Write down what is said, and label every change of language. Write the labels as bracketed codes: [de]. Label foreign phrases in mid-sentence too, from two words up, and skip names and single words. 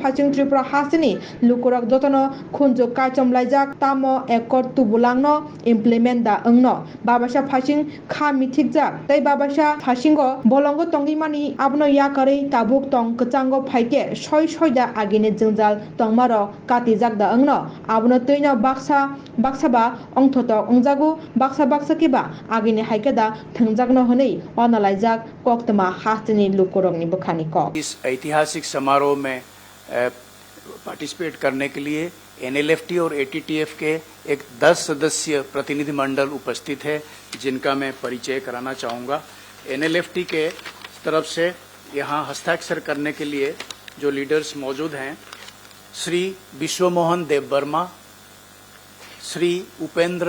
[trp] phaching Tripura hasini lukurok jotono khunjuk kaichomlaijak tamo accord tubulangno implement da angno babasa phaching kha mithikjak tei babasa phasingo bolongo tongimani abno yakarei tabuk tong kchango phaike soi da agini jingjal tongmaro katijak da angno abno tuino baksa ba ongthotok ongjago baksa kiba agini haikeda thangjakno hwnei onalaijak koktama hasteni lukurokni बखानी को [hi] इस ऐतिहासिक समारोह में पार्टिसिपेट करने के लिए NLFT और ATTF के एक 10 सदस्यीय प्रतिनिधि मंडल उपस्थित है जिनका मैं परिचय कराना चाहूँगा। NLFT के तरफ से यहाँ हस्ताक्षर करने के लिए जो लीडर्स मौजूद हैं श्री विश्वमोहन देववर्मा, श्री उपेंद्र